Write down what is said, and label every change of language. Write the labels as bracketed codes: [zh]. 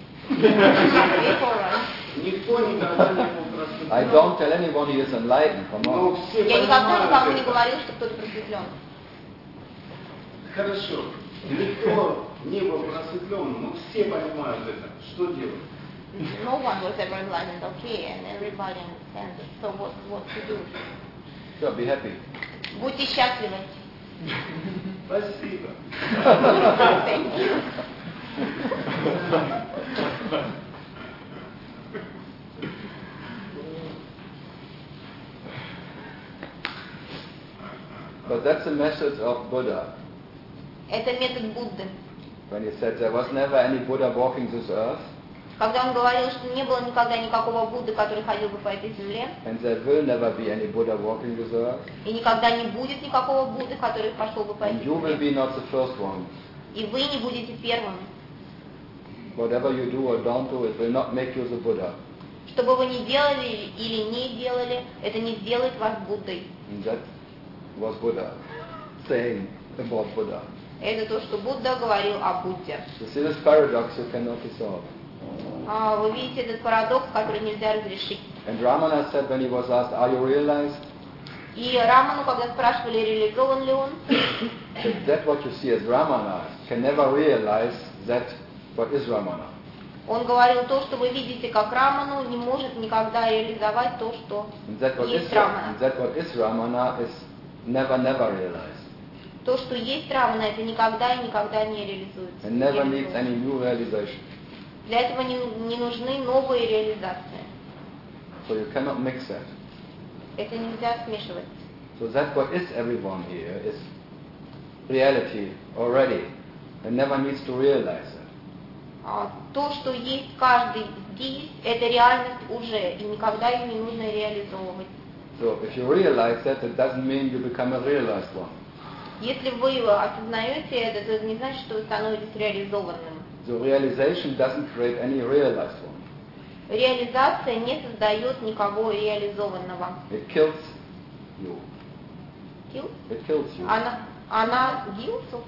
[en] I don't tell anyone he is enlightened. Come on. [ru] Я никогда никому не говорил, что кто-то просветлен. Хорошо. Никто не был просветлен. Мы все понимаем это. Что делать? [en] no one was ever enlightened, okay, and everybody understands it. So what to do? So be happy. [ru] Будьте счастливы. Спасибо. [en] Thank you. But that's the message of Buddha. [ru] Это метод Будды. [en] When he said there was never any Buddha walking this earth. [ru] Когда он говорил, что не было никогда никакого Будды, который ходил бы по этой земле. [en] And there will never be any Buddha walking this earth. [ru] И никогда не будет никакого Будды, который пошел бы по этой земле. [en] And you will be not the first one. [ru] И вы не будете первым. [en] Whatever you do or don't do, it will not make you the Buddha. [ru] Что бы вы ни делали или не делали, это не сделает вас Буддой. [en] Was Buddha saying about Buddha? [ru] Это то, что Будда говорил о Будде. [en] You see this paradox you cannot resolve. [ru] Вы видите этот парадокс, который нельзя разрешить. [en] And Ramana said when he was asked, "Are you realized?" [ru] И Раману, когда спрашивали, реализован ли он? [en] That what you see as Ramana can never realize that what is Ramana. [ru] Он говорил, то, что вы видите как Раману, не может никогда реализовать то, что есть Рамана. [en] Never realized. [ru] То, что есть Рамана, это никогда и никогда не реализуется. [en] And never needs any new realization. [ru] Для этого не нужны новые реализации. [en] So you cannot mix that. [ru] Это нельзя смешивать. [en] So that what is everyone here is reality already, and never needs to realize it. [ru] То, что есть каждый здесь, это реальность уже, и никогда ее не нужно реализовывать. [en] So if you realize that, it doesn't mean you become a realized one. [ru] Если вы осознаете это, то это не значит, что вы становитесь реализованным. [en] The realization doesn't create any realized one. [ru] Реализация не создает никого реализованного. [en] It kills you. Kills? It kills you. [ru] Она [en] kills?